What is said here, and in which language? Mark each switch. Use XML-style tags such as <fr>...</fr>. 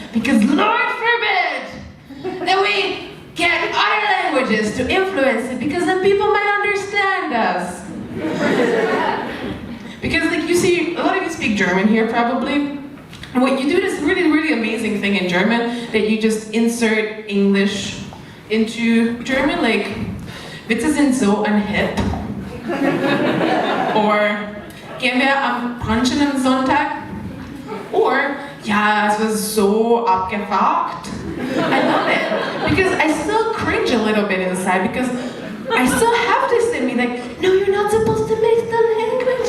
<en>Because Lord forbid that we get other languages to influence it, because then people might understand us. Because like you see, a lot of you speak German here probably. And what you do is really, really amazing thing in German, that you just insert English into German, like</en> <de>Witze sind so unhip. Or gehen wir am Brunchen am Sonntag? Or ja, es war so abgefuckt.</de> <en>I love it because I still cringe a little bit inside because I still have this in me, like, no, you're not supposed to mix the languages.</en>